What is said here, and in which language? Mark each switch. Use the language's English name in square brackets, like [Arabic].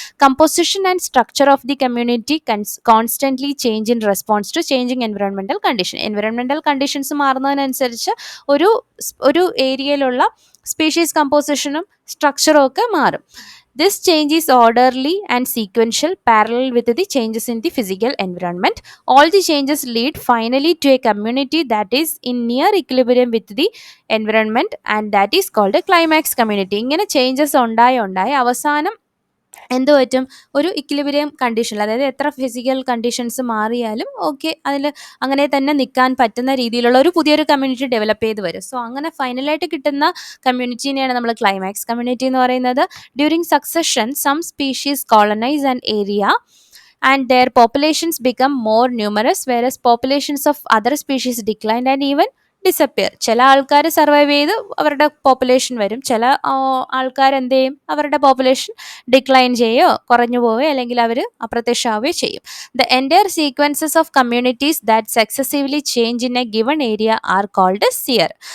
[English] Composition and structure of the community constantly change in response to changing എൻവയോൺമെന്റൽ condition. [Malayalam] എൻവയോൺമെന്റൽ conditions മാറുന്നതിനനുസരിച്ച് ഒരു ഏരിയയിലുള്ള species കമ്പോസിഷനും സ്ട്രക്ചറും ഒക്കെ മാറും. [English] This change is orderly and sequential, parallel with the changes in the physical environment. All the changes lead finally to a community that is in near equilibrium with the environment, and that is called a climax community. [Malayalam] ഇങ്ങനെ changes ഉണ്ടായി അവസാനം എന്ത് പറ്റും? ഒരു equilibrium കണ്ടീഷനിൽ, അതായത് എത്ര physical conditions മാറിയാലും ഓക്കെ അതിൽ അങ്ങനെ തന്നെ നിൽക്കാൻ പറ്റുന്ന രീതിയിലുള്ള ഒരു പുതിയൊരു കമ്മ്യൂണിറ്റി ഡെവലപ്പ് ചെയ്ത് വരും. സോ അങ്ങനെ ഫൈനലായിട്ട് കിട്ടുന്ന കമ്മ്യൂണിറ്റീനെയാണ് നമ്മൾ ക്ലൈമാക്സ് കമ്മ്യൂണിറ്റി എന്ന് പറയുന്നത്. [English] During succession some species colonise an area and their populations become more numerous, whereas populations of other species decline and even disappear. [Malayalam] ചില ആൾക്കാർ സർവൈവ് ചെയ്ത് അവരുടെ പോപ്പുലേഷൻ വരും, ചില ആൾക്കാർ എന്ത് ചെയ്യും? അവരുടെ പോപ്പുലേഷൻ ഡിക്ലൈൻ ചെയ്യുകയോ കുറഞ്ഞു പോവുകയോ അല്ലെങ്കിൽ അവർ അപ്രത്യക്ഷമാവുകയോ ചെയ്യും. [English] The entire sequences of communities that successively change in a given area are called sere.